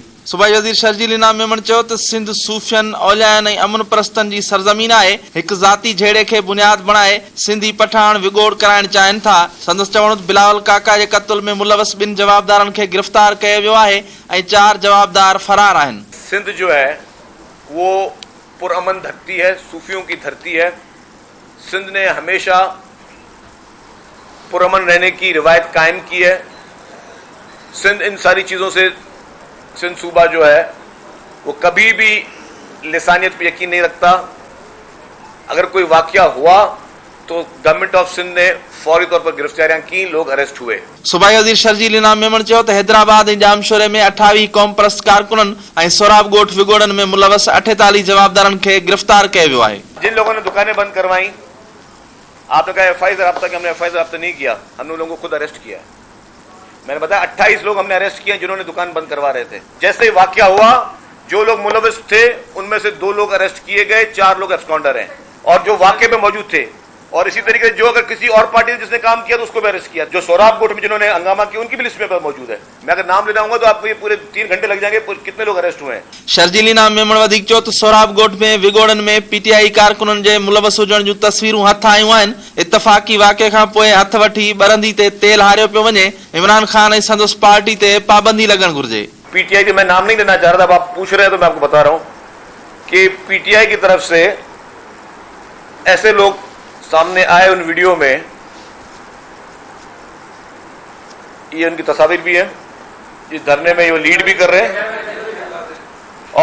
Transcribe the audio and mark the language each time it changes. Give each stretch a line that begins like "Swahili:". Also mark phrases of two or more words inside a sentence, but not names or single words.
Sindhi: सूबाई वज़ीर शर्जील इनाम मेमण चयो त सिंध सूफ़ियनि, औलियान ऐं अमन परस्तनि जी सरज़मीन आहे। हिकु ज़ाती झेड़े खे बुनियाद बणाए सिंधी पठाण विॻोड़ कराइण चाहिनि था। संदसि चवणु बिलावल काका जे क़त्ल में मुलविस 2 जवाबदारनि खे गिरफ़्तार कयो वियो आहे ऐं 4 जवाबदार फरार आहिनि।
Urdu: سندھ جو ہے وہ پرامن دھرتی ہے، صوفیوں کی دھرتی ہے. سندھ نے ہمیشہ پرامن رہنے کی روایت قائم کی ہے. سندھ ان ساری چیزوں سے، سندھ صوبہ جو ہے وہ کبھی بھی لسانیت پر یقین نہیں رکھتا. اگر کوئی واقعہ ہوا تو
English: Government of Sindh
Urdu: نے فوری طور پر گرفتاریاں کی، لوگ اریسٹ ہوئے.
Sindhi: सूबाई वज़ीर शर्जील इनाम मेमण चयो त हैदराबाद ऐं जामशोरे में 28 क़ौम परस्त कारकुननि ऐं सोराब ॻोठ विॻोड़नि में मुलविस 48 जवाबदारनि खे गिरफ़्तार कयो वियो आहे।
Urdu: جن لوگوں نے دکانیں بند کروائی، آپ نے کہا FI سے ربطہ کیا، ہم نے FI سے ربطہ نہیں کیا، ہم نے ان لوگوں کو خود اریسٹ کیا. میں نے بتایا 28 لوگ ہم نے اریسٹ کیے جنہوں نے دکان بند کروا رہے تھے. جیسے ہی واقعہ ہوا، جو لوگ ملوث تھے ان میں سے 2 لوگ اریسٹ کیے گئے، 4 لوگ ایبسکانڈر ہیں اور جو واقعے میں موجود تھے. اور اسی طریقے سے جو اگر کسی اور پارٹی نے جس نے کام کیا تو اس کو بھی اریسٹ کیا. جو سوراب گوٹھ میں جنہوں نے ہنگامہ کیا ان کی بھی لسٹ میں موجود ہے۔ میں اگر نام لے جاؤں گا تو آپ کو یہ پورے 3 گھنٹے لگ جائیں گے کتنے لوگ اریسٹ ہوئے ہیں.
Sindhi: शर्जील इनाम मेमण वधीक चयो त सोराब ॻोठ में विॻोड़नि में PTI कारकुननि जे मुलविस हुजण जूं तस्वीरूं हथ आयूं आहिनि। इत्तफ़ाक़ी वाक़े खां पोइ हथ वठी बरंदी ते तेल हारियो पियो वञे। इमरान ख़ान ऐं संदसि पार्टी ते पाबंदी लॻणु घुरिजे।
Urdu: PTI کے میں نام نہیں لینا چاہ رہا تھا، آپ پوچھ رہے ہیں تو میں آپ کو بتا رہا ہوں کہ PTI کی طرف سے ایسے لوگ سامنے آئے ان ویڈیو میں، یہ ان کی تصویر بھی ہے، اس دھرنے میں یہ لیڈ بھی کر رہے ہیں.